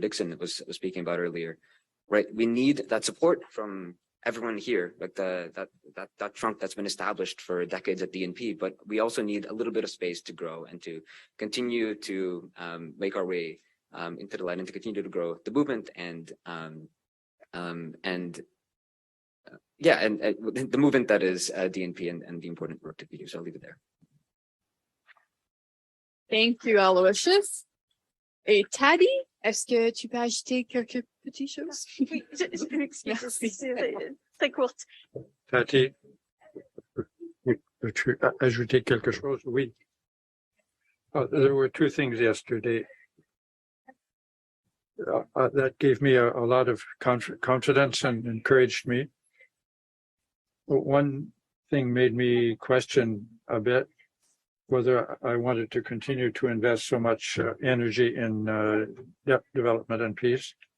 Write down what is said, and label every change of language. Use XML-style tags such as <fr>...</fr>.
<en>Dixon was speaking about earlier, right? We need that support from everyone here, like that trunk that's been established for decades at DNP, but we also need a little bit of space to grow and to continue to make our way into the light and to continue to grow the movement and the movement that is DNP and the important work that we do. So I'll leave it there. Thank you, Aloysius.</en> <fr>Et Taddy, est-ce que tu peux ajouter quelques petites choses? Oui, je m'excuse, c'est très courte. Tati, veux-tu ajouter quelque chose? Oui.</fr> <en>There were two things yesterday that gave me a lot of confidence and encouraged me. One thing made me question a bit whether I wanted to continue to invest so much energy in development and peace.</en>